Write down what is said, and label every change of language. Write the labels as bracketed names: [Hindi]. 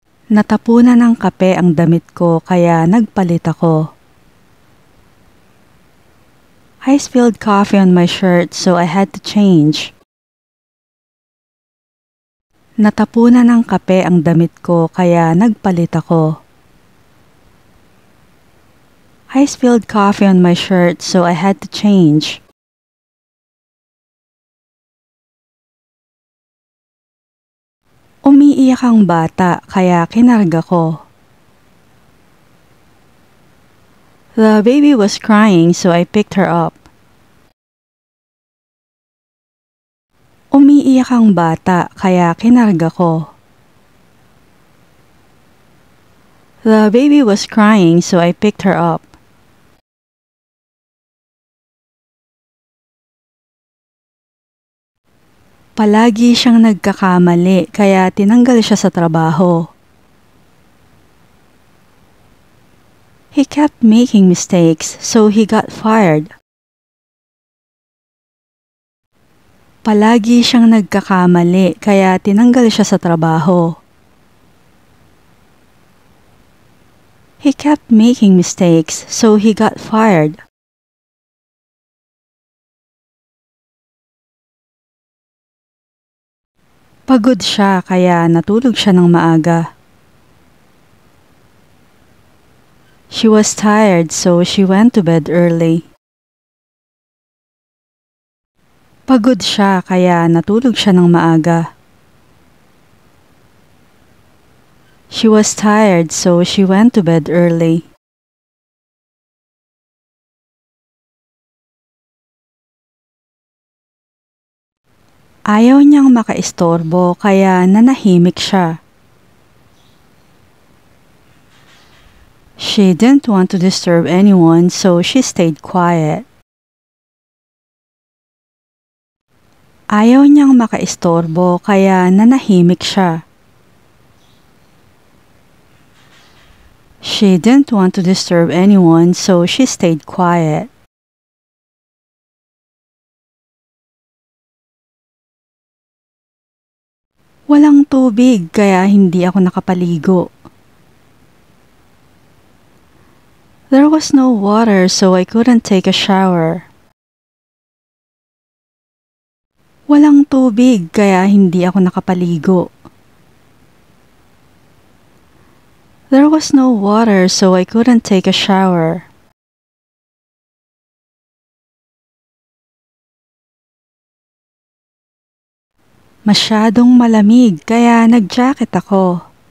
[Filipino] Natapunan ng kape ang damit ko, kaya nagpalit ako. [English] I spilled coffee on my shirt, so I had to change. [Filipino] Natapunan ng kape ang damit ko, kaya nagpalit ako. [English] I spilled coffee on my shirt, so I had to change. [Filipino] Umiiyak ang bata, kaya kinarga ko. [English] The baby was crying, so I picked her up. [Filipino] Umiiyak ang bata, kaya kinarga ko. [English] The baby was crying, so I picked her up. [Filipino] Palagi siyang nagkakamali, kaya tinanggal siya sa trabaho. [English] He kept making mistakes, so he got fired. [Filipino] Palagi siyang nagkakamali, kaya tinanggal siya sa trabaho. [English] He kept making mistakes, so he got fired. [Filipino] Pagod siya, kaya natulog siya ng maaga. [English] She was tired, so she went to bed early. [Filipino] Pagod siya, kaya natulog siya ng maaga. [English] She was tired, so she went to bed early. [Filipino] Ayaw niyang makaistorbo, kaya nanahimik siya. [English] She didn't want to disturb anyone, so she stayed quiet. [Filipino] Ayaw niyang makaistorbo, kaya nanahimik siya. [English] She didn't want to disturb anyone, so she stayed quiet. [Filipino] Walang tubig, kaya hindi ako nakapaligo. [English] There was no water, so I couldn't take a shower. [Filipino] Walang tubig, kaya hindi ako nakapaligo. [English] There was no water, so I couldn't take a shower. [Filipino] Masyadong malamig, kaya nag-jacket ako.